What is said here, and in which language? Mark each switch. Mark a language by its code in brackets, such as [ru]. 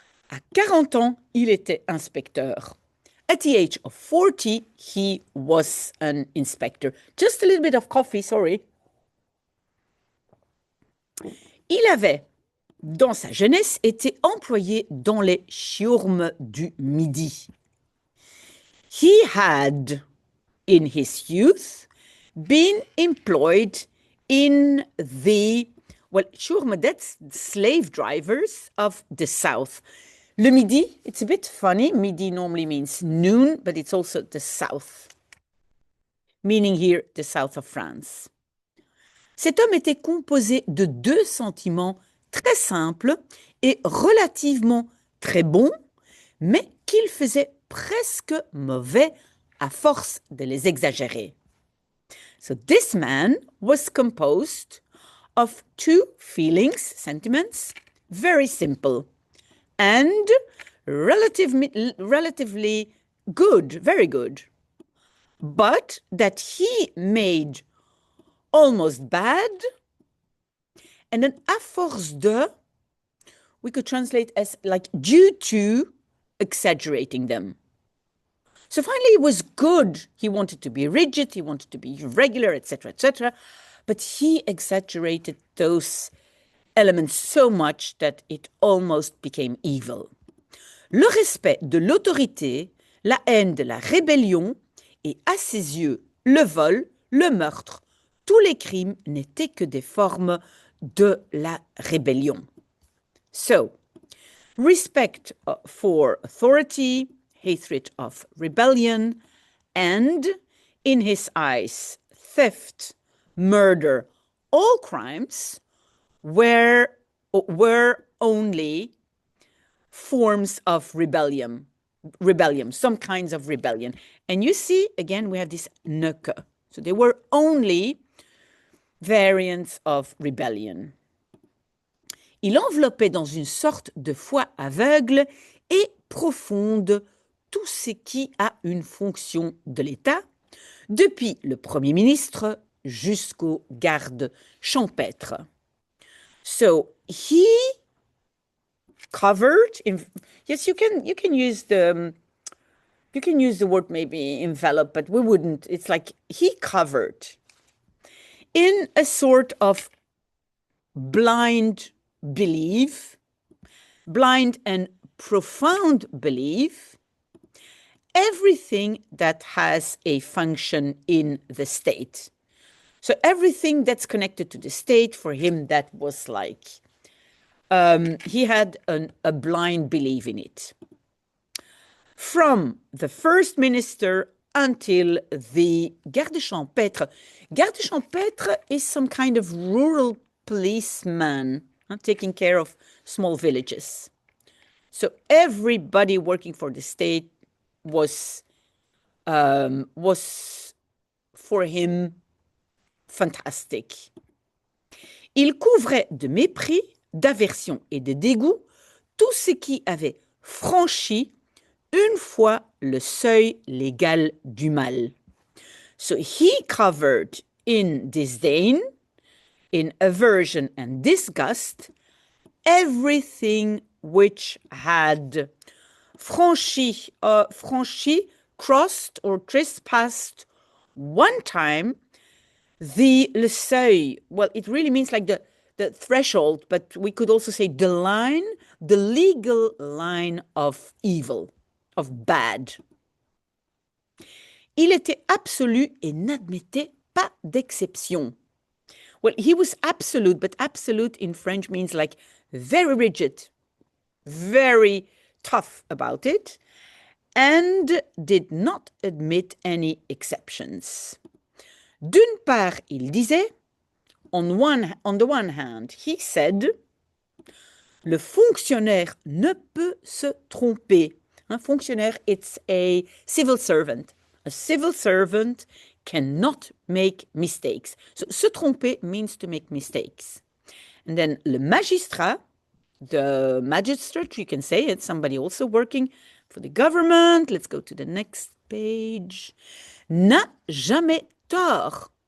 [fr] À 40 ans, il était inspecteur. [en] At the age of 40, he was an inspector. Just a little bit of coffee, sorry. [fr] Il avait, dans sa jeunesse, été employé dans les chiourmes du Midi. [en] He had, in his youth, been employed in the, well, chiourme, that's slave drivers of the South. Le Midi, it's a bit funny. Midi normally means noon, but it's also the South, meaning here the South of France. [fr] Cet homme était composé de deux sentiments très simples et relativement très bons, mais qu'il faisait presque mauvais à force de les exagérer. [en] So this man was composed of two feelings, sentiments, very simple and relatively good, very good, but that he made almost bad, and then [fr] à force de, [en] we could translate as like due to exaggerating them. So finally it was good. He wanted to be rigid, he wanted to be regular, etc., but he exaggerated those elements so much that it almost became evil. [fr] Le respect de l'autorité, la haine de la rébellion, et à ses yeux, le vol, le meurtre, tous les crimes n'étaient que des formes de la rébellion. [en] So, respect for authority, hatred of rebellion, and, in his eyes, theft, murder, all crimes were only forms of rebellion, some kinds of rebellion. And you see, again, we have this ne que. So they were only variants of rebellion. [fr] Il enveloppait dans une sorte de foi aveugle et profonde tout ce qui a une fonction de l'État, depuis le Premier ministre jusqu'au garde champêtre. [en] So he covered, yes, you can use the word maybe envelop, but we wouldn't. It's like he covered in a sort of blind belief, blind and profound belief, everything that has a function in the state. So everything that's connected to the state, for him, that was like, he had a blind belief in it. From the first minister until the garde champêtre. Garde champêtre is some kind of rural policeman taking care of small villages. So everybody working for the state was for him fantastic. [fr] Il couvrait de mépris, d'aversion et de dégoût tout ce qui avait franchi une fois le seuil légal du mal. [en] So he covered in disdain, in aversion and disgust, everything which had crossed or trespassed one time le seuil. Well, it really means like the threshold, but we could also say the line the legal line of evil, of bad. [fr] Il était absolu et n'admettait pas d'exception. [en] Well, he was absolute, but absolute in French means like very rigid, very tough about it, and did not admit any exceptions. [fr] D'une part, il disait, [en] on the one hand, he said, [fr] le fonctionnaire ne peut se tromper. [en] Un fonctionnaire, it's a civil servant. A civil servant cannot make mistakes. So, se tromper means to make mistakes. And then le magistrat, the magistrate, you can say it's somebody also working for the government. Let's go to the next page. [fr] N'a jamais tort.